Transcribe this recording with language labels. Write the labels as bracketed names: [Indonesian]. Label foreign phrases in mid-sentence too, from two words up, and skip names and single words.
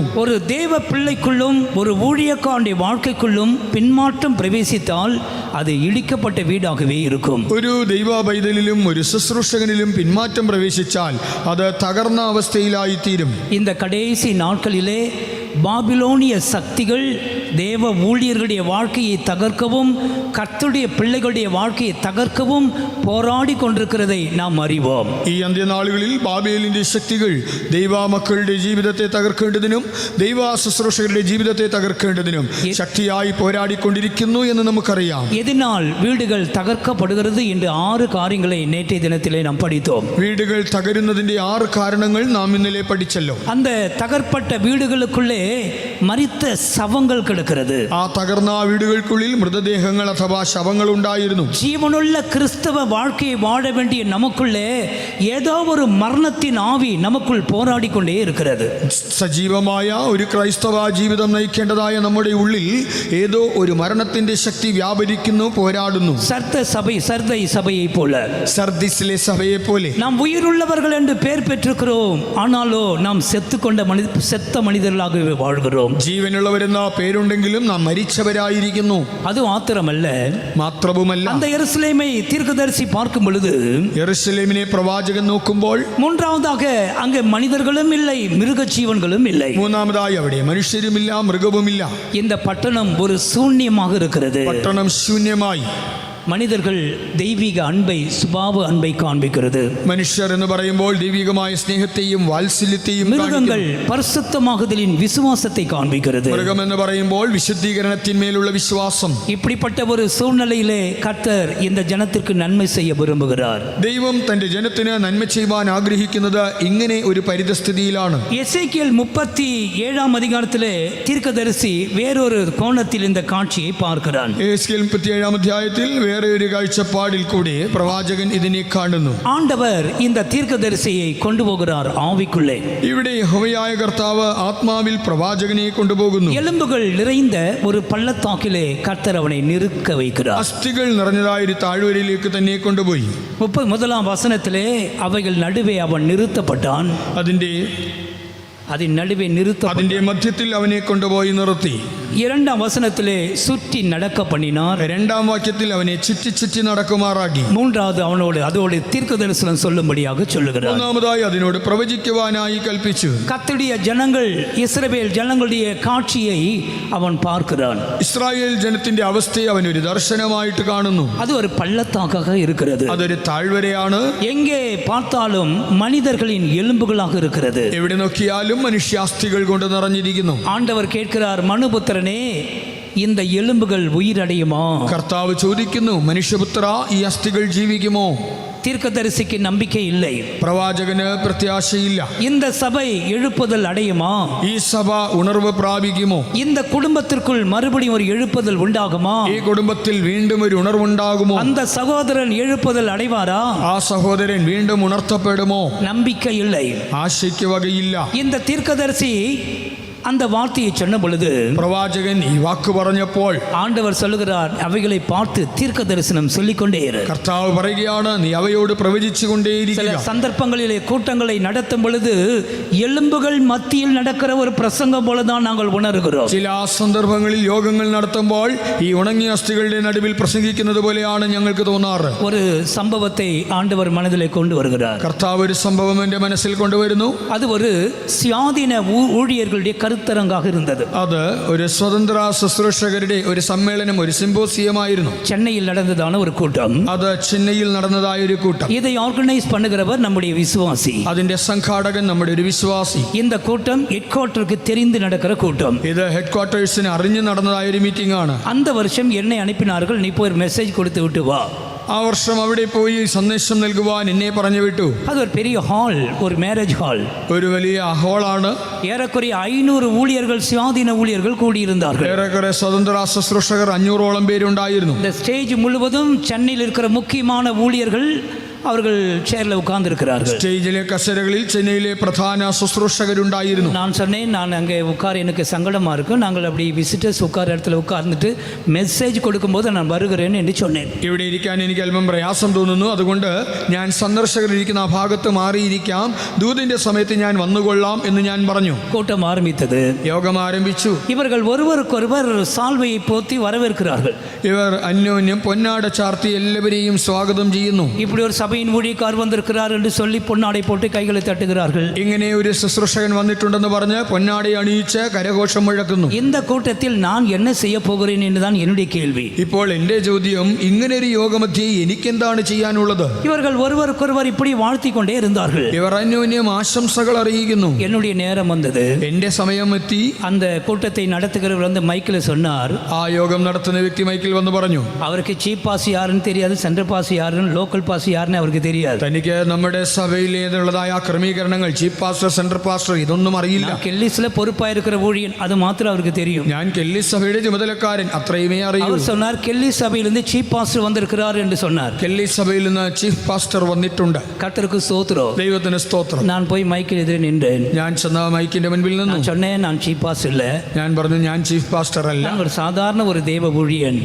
[Tamil] ஒரு தேவ பிள்ளைக்குள்ளும் ஒரு ஊழியக்காரனுடைய வாழ்க்கைக்குள்ளும் பின்மாற்றம் பிரவேசித்தால் அது இடிக்கப்பட்ட வீடாகவே இருக்கும். [Malayalam] ഒരു ദൈവ പൈതലിലും ഒരു ശുശ്രൂഷകനിലും പിന്മാറ്റം പ്രവേശിച്ചാൽ അത് തകർന്ന അവസ്ഥയിലായി തീരും. [Tamil] இந்த கடைசி நாட்களிலே பாபிலோனிய சக்திகள் தேவ ஊழியர்களுடைய வாழ்க்கையை தகர்க்கவும் கர்த்தருடைய பிள்ளைகளுடைய வாழ்க்கையை தகர்க்கவும் போராடி கொண்டிருக்கிறதை நாம் அறிவோம். [Malayalam] ഈ അന്ത്യനാളുകളിൽ ബാബേലിന്റെ ശക്തികൾ ദൈവ മക്കളുടെ ജീവിതത്തെ തകർക്കേണ്ടതിനും ദൈവ ശുശ്രൂഷകരുടെ ജീവിതത്തെ തകർക്കേണ്ടതിനും ശക്തിയായി പോരാടിക്കൊണ്ടിരിക്കുന്നു എന്ന് നമുക്കറിയാം. [Tamil] எதனால் வீடுகள் தகர்க்கப்படுகிறது என்று 6 காரியங்களை நேற்றைய தினத்திலே நாம் படித்தோம். [Malayalam] വീടുകൾ തകരുന്നതിന്റെ 6 കാരണങ്ങൾ നാം ഇന്നലെ പഠിച്ചല്ലോ. [Tamil] அந்த தகர்ப்பட்ட வீடுகளுக்குள்ளே மரித்த சவங்கள் கிடக்கிறது. [Malayalam] ആ തകർന്ന വീടുകൾക്കുള്ളിൽ മൃതദേഹങ്ങൾ അഥവാ ശവങ്ങൾ ഉണ്ടായിരുന്നു. [Tamil] ஜீவனுள்ள கிறிஸ்தவ வாழ்க்கையை வாழ வேண்டிய நமக்குள்ளே ஏதோ ஒரு மரணத்தின் ஆவி நமக்குள் போராடி கொண்டே இருக்கிறது. [Malayalam] സജീവമായ ഒരു ക്രൈസ്തവ ജീവിതം നയിക്കേണ്ടതായ നമ്മുടെ ഉള്ളിൽ ഏതോ ഒരു മരണത്തിന്റെ ശക്തി വ്യാപരിക്കുന്നു, പോരാടുന്നു. [Tamil] சர்தை சபையை போல, [Malayalam] സർദിസിലെ സഭയെ പോലെ. [Tamil] நாம் உயிருள்ளவர்கள் என்று பெயர் பெற்றிருக்கிறோம், ஆனாலோ நாம் செத்த மனிதர்களாகவே வாழ்கிறோம். [Malayalam] ജീവനുള്ളവരെന്ന പേരുണ്ടെങ്കിലും നാം മരിച്ചവരായിരിക്കുന്നു. [Tamil] அது [Malayalam] മാത്രവുമല്ല [Tamil] அந்த எருசலேமை தீர்க்கதரிசி பார்க்கும் பொழுது, [Malayalam] യെരൂശലേമിനെ പ്രവാചകൻ നോക്കുമ്പോൾ [Tamil] மூன்றாவதாக அங்கே மனிதர்களும் இல்லை, மிருக ஜீவன்களும் இல்லை. [Malayalam] മൂന്നാമതായി അവിടെ മനുഷ്യരുമില്ല, മൃഗവുമില്ല. [Tamil] இந்த பட்டணம் ஒரு சூன்யமாக இருக்கிறது. [Malayalam] പട്ടണം ശൂന്യമായി. [Tamil] மனிதர்கள் தெய்வீக அன்பை, சுபாவ அன்பை காண்பிக்கிறது. [Malayalam] മനുഷ്യർ എന്ന് പറയുമ്പോൾ ദൈവികമായ സ്നേഹത്തെയും വാത്സല്യത്തെയും [Tamil] மிருகங்கள் பரிசுத்தமாகுதலின் விசுவாசத்தை காண்பிக்கிறது. [Malayalam] മൃഗം എന്ന് പറയുമ്പോൾ വിശുദ്ധീകരണത്തിന്മേലുള്ള വിശ്വാസം. [Tamil] இப்படிப்பட்ட ஒரு சூழ்நிலையிலே கர்த்தர் இந்த ஜனத்திற்கு நன்மை செய்ய விரும்புகிறார். [Malayalam] ദൈവം തന്റെ ജനത്തിന് നന്മ ചെയ്യുവാൻ ആഗ്രഹിക്കുന്നത് ഇങ്ങനെ ഒരു പരിതസ്ഥിതിയിലാണ്. [Tamil] எசேக்கியேல் 37 அதிகாரத்திலே தீர்க்கதரிசி வேறொரு கோணத்தில் இந்த காட்சியை பார்க்கிறான். [Malayalam] എസേക്കിയേൽ 37 അധ്യായത്തിൽ വേറെ ഒരു കാഴ്ചപ്പാടിൽ കൂടി പ്രവാചകൻ ഇതിനെ കാണുന്നു. [Tamil] ஆண்டவர் இந்த தீர்க்கதரிசியை கொண்டு போகிறார் ஆவிக்குள்ளே. [Malayalam] ഇവിടെ യഹോവയായ കർത്താവ് ആത്മാവിൽ പ്രവാചകനെ കൊണ്ടുപോകുന്നു. [Tamil] எலும்புகள் நிறைந்த ஒரு பள்ளத்தாக்கிலே கர்த்தர் அவனை நிற்க வைக்கிறார். [Malayalam] അസ്ഥികൾ നിറഞ്ഞതായ ഒരു താഴ്വരയിലേക്ക് തന്നെ കൊണ്ടുപോയി. [Tamil] 31 வசனத்திலே அவைகள் நடுவே அவன் நிறுத்தப்பட்டான். அதன் நடுவே [Malayalam] അതിന്റെ മധ്യത്തിൽ അവനെ കൊണ്ടുപോയി നിർത്തി. [Tamil] 2 வசனத்திலே சுற்றி நடக்க பண்ணினார். [Malayalam] 2 വാക്യത്തിൽ അവനെ ചുറ്റി ചുറ്റി നടക്കുമാറാക്കി. [Tamil] 3 அதோடு தீர்க்க தரிசனம் சொல்லும்படியாக சொல்லுகிறார். [Malayalam] 3 അതിനോട് പ്രവചിക്കുവാനായി കൽപ്പിച്ചു. [Tamil] கர்த்தருடைய ஜனங்கள் இஸ்ரவேல் ஜனங்களுடைய காட்சியை அவன் பார்க்கிறான். [Malayalam] ഇസ്രായേൽ ജനത്തിന്റെ അവസ്ഥയെ അവൻ ഒരു ദർശനമായിട്ട് കാണുന്നു. [Tamil] அது ஒரு பள்ளத்தாக்காக இருக்கிறது. [Malayalam] അതൊരു താഴ്വരയാണ്. [Tamil] எங்கே பார்த்தாலும் மனிதர்களின் எலும்புகளாக இருக்கிறது. [Malayalam] എവിടെ നോക്കിയാലും മനുഷ്യാസ്ഥികൾ കൊണ്ട് നിറഞ്ഞിരിക്കുന്നു. [Tamil] ஆண்டவர் கேட்கிறார், மனுபுத்திரனே, இந்த எலும்புகள் உயிரடையுமா? [Malayalam] കർത്താവ് ചോദിക്കുന്നു, മനുഷ്യപുത്ര, ഈ അസ്ഥികൾ ജീവിക്കുമോ? [Tamil] தீர்க்கதரிசிக்கு நம்பிக்கை இல்லை. [Malayalam] പ്രവാചകന് പ്രത്യാശയില്ല. [Tamil] இந்த சபை எழுப்புதல் அடையுமா? [Malayalam] ഈ സഭ ഉണർവ് പ്രാപിക്കുമോ? [Tamil] இந்த குடும்பத்திற்குள் மறுபடியும் ஒரு எழுப்புதல் உண்டாகுமா? [Malayalam] ഈ കുടുംബത്തിൽ വീണ്ടും ഒരു ഉണർവുണ്ടാകുമോ? [Tamil] அந்த சகோதரன் எழுப்புதல் அடைவாரா? [Malayalam] ആ സഹോദരൻ വീണ്ടും ഉണർത്തപ്പെടുമോ? [Tamil] நம்பிக்கை இல்லை. [Malayalam] ആശയ്ക്ക് വകയില്ല. [Tamil] இந்த தீர்க்கதரிசி அந்த வார்த்தையை சொன்ன பொழுது, [Malayalam] പ്രവാചകൻ ഈ വാക്ക് പറഞ്ഞപ്പോൾ [Tamil] ஆண்டவர் சொல்லுகிறார், அவைகளை பார்த்து தீர்க்க தரிசனம் சொல்லிக்கொண்டே இரு. [Malayalam] കർത്താവ് പറയുകയാണ്, നീ അവയോട് പ്രവചിച്ചു [Tamil] சில [Malayalam] കൊണ്ടേയിരിക്കുക. [Tamil] சந்தர்ப்பங்களிலே கூட்டங்களை நடத்தும் பொழுது எலும்புகள் மத்தியில் நடக்கிற ஒரு பிரசங்கம் போலதான் நாங்கள் உணர்கிறோம். [Malayalam] ചില സന്ദർഭങ്ങളിൽ യോഗങ്ങൾ നടത്തുമ്പോൾ ഈ ഉണങ്ങിയ അസ്ഥികളുടെ നടുവിൽ പ്രസംഗിക്കുന്നത് പോലെയാണ് ഞങ്ങൾക്ക് തോന്നാറ്. [Tamil] ஒரு சம்பவத்தை ஆண்டவர் மனதிலே கொண்டு வருகிறார். [Malayalam] കർത്താവ് ഒരു സംഭവം എൻ്റെ മനസ്സിൽ കൊണ്ടുവരുന്നു. [Tamil] அது ஒரு சுயாதீன ஊழியர்களுடைய கருத்தரங்காக இருந்தது. [Malayalam] അത് ഒരു സ്വതന്ത്ര ശുശ്രൂഷകരുടെ ഒരു സമ്മേളനം, ഒരു സിമ്പോസിയമായിരുന്നു. [Tamil] சென்னையில் நடந்ததான ஒரு கூட்டம். [Malayalam] അത് ചെന്നൈയിൽ നടന്നതായ ഒരു കൂട്ടം. [Tamil] இதை ஆர்கனைஸ் பண்ணுகிறவர் நம்முடைய விசுவாசி. [Malayalam] അതിന്റെ സംഘാടകൻ നമ്മുടെ ഒരു വിശ്വാസി. [Tamil] இந்த கூட்டம் [English] head quarter [Tamil] தெரிந்து நடக்கிற கூட்டம். [Malayalam] ഇത് [English] head quarters [Malayalam] അറിഞ്ഞു നടന്നതായ ഒരു മീറ്റിംഗ് ആണ്. [Tamil] அந்த வருஷம் என்னை அனுப்பினார்கள், நீ போய் ஒரு மெசேஜ் கொடுத்து விட்டு வா. [Malayalam] ആ വർഷം അവിടെ പോയി സന്ദേശം നൽകുവാൻ എന്നെ പറഞ്ഞു വിട്ടു. [Tamil] அது ஒரு பெரிய ஹால், ஒரு [English] marriage hall. [Malayalam] ഒരു വലിയ ഹോളാണ്. [Tamil] ஏறக்குறைய 500 ஊழியர்கள், சுயாதீன ஊழியர்கள் கூடியிருந்தார்கள். [Malayalam] ഏറെക്കുറെ സ്വതന്ത്ര ശുശ്രൂഷകർ 500ഓളം പേരുണ്ടായിരുന്നു. [Tamil] இந்த ஸ்டேஜ் முழுவதும் சென்னையில் இருக்கிற முக்கியமான ஊழியர்கள் அவர்கள் சேர்ல உட்கார்ந்து இருக்கிறார்கள். [Malayalam] സ്റ്റേജിലെ കസേരകളിൽ ചെന്നൈയിലെ പ്രധാന ശുശ്രൂഷകരുണ്ടായിരുന്നു. [Tamil] நான் சொன்னேன், நான் அங்கே உட்கார எனக்கு சங்கடமா இருக்கும், நாங்கள் அப்படி விசிட்டர்ஸ் உட்கார இடத்துல உட்கார்ந்துட்டு மெசேஜ் கொடுக்கும்போது நான் வருகிறேன் என்று சொன்னேன். [Malayalam] ഇവിടെ ഇരിക്കാൻ എനിക്ക് അല്പം പ്രയാസം തോന്നുന്നു, അതുകൊണ്ട് ഞാൻ സന്ദർശകരിരിക്കുന്ന ആ ഭാഗത്ത് മാറിയിരിക്കാം, ദൂതിന്റെ സമയത്ത് ഞാൻ വന്നുകൊള്ളാം എന്ന് ഞാൻ പറഞ്ഞു. [Tamil] கூட்டம் ஆரம்பித்தது. [Malayalam] യോഗം ആരംഭിച്ചു. [Tamil] இவர்கள் ஒருவருக்கொருவர் சால்வையை போத்தி வரவேற்கிறார்கள். [Malayalam] ഇവർ അന്യോന്യം പൊന്നാട ചാർത്തി എല്ലാവരെയും സ്വാഗതം ചെയ്യുന്നു. [Tamil] இப்படி ஒரு சபையின் ஊழியக்கார் வந்திருக்கிறார் என்று சொல்லி பொன்னாடை போட்டு கைகளை தட்டுகிறார்கள். [Malayalam] ഇങ്ങനെ ഒരു ശുശ്രൂഷകൻ വന്നിട്ടുണ്ടെന്ന് പറഞ്ഞ് പൊന്നാടை അണിയിച്ച് കരഘോഷം മുഴക്കുന്നു. [Tamil] இந்த கூட்டத்தில் நான் என்ன செய்ய போகிறேன் என்றுதான் என்னுடைய கேள்வி. [Malayalam] ഇപ്പോൾ എൻ്റെ ചോദ്യം, ഇങ്ങനെ ഒരു യോഗമധ്യേ എനിക്കെന്താണ് ചെയ്യാനുള്ളത്? [Tamil] இவர்கள் ஒருவருக்கொருவர் இப்படி வாழ்த்தி கொண்டே இருந்தார்கள். [Malayalam] ഇവർ അന്യോന്യം ആശംസകൾ അറിയിക്കുന്നു. [Tamil] என்னுடைய நேரம் வந்தது. [Malayalam] എൻ്റെ സമയം എത്തി. [Tamil] அந்த கூட்டத்தை நடத்துகிறவர் வந்து மைக்கில் சொன்னார். [Malayalam] ആ യോഗം നടത്തുന്ന വ്യക്തി മൈക്കിൽ വന്ന് പറഞ്ഞു, [Tamil] அவருக்கு [English] chief pas [Tamil] யாருன்னு தெரியாது, [English] central pas [Tamil] யாருன்னு, [English] local pas [Tamil] யாருன்னு அவருக்கு தெரியாது. [Malayalam] തനിക്ക് നമ്മുടെ സഭയിലേതുള്ളതായ ക്രമീകരണങ്ങൾ, [English] chief pastor, central pastor, [Malayalam] ഇതൊന്നും അറിയില്ല. [Tamil] கெல்லிஸ்ல பொறுப்பா இருக்கிற ஊழியன், அது மாத்திரம் அவருக்கு தெரியும். [Malayalam] ഞാൻ കെല്ലി സഭയുടെ ചുമതലക്കാരൻ, അത്രയുമേ അറിയൂ. [Tamil] அவர் சொன்னார், கெல்லி சபையிலிருந்து [English] chief pastor [Tamil] வந்திருக்கிறார் என்று சொன்னார். [Malayalam] കെല്ലി സഭയിൽ നിന്ന് [English] chief pastor [Malayalam] വന്നിട്ടുണ്ട്. [Tamil] கர்த்தருக்கு ஸ்தோத்திரம். [Malayalam] ദൈവത്തിന് സ്തോത്രം. [Tamil] நான் போய் மைக்கில் எதிரே நின்றேன். [Malayalam] ഞാൻ ചെന്ന മൈക്കിന്റെ മുൻപിൽ നിന്നു. [Tamil] நான் சொன்னேன், நான் [English] chief pastor [Tamil] இல்ல. [Malayalam] ഞാൻ പറഞ്ഞു, ഞാൻ [English] chief pastor [Malayalam] അല്ല, [Tamil] நான் ஒரு சாதாரண ஒரு தேவ ஊழியன்.